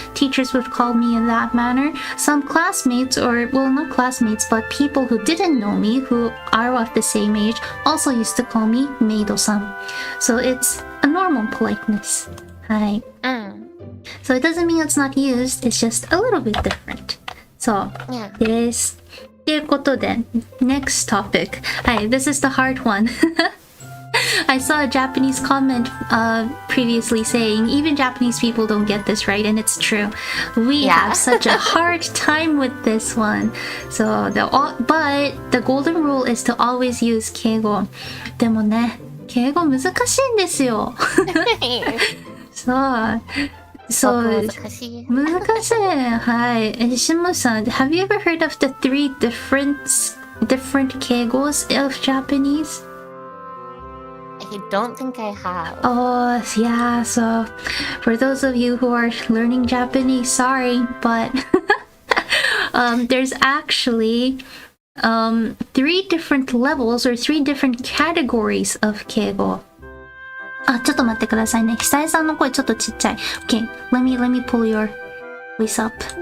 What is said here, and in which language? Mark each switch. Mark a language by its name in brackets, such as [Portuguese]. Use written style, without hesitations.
[English] Teachers would call me in that manner. Some classmates, or well, not classmates, but people who didn't know me, who are of the same age, also used to call me maid-san. So it's a normal politeness. Hi. So it doesn't mean it's not used, it's just a little bit different. So, yes. [Japanese] ということで [English] next topic. Hi, this is the hard one. I saw a Japanese comment previously saying even Japanese people don't get this right, and it's true. We have such a hard time with this one. So but the golden rule is to always use 敬語。 [Japanese] でもね、敬語難しいんですよ。そう。難しい。はい。 [English] Shimoさん、have you ever heard of the 3 different 敬語 of Japanese? I don't think I have. Oh, yeah. So, for those of you who are learning Japanese, sorry, but there's actually 3 different levels or 3 different categories of 敬語。 [Japanese] ちょっと待ってくださいね。久江さんの声ちょっとちっちゃい。 [English] Okay, let me pull your voice up.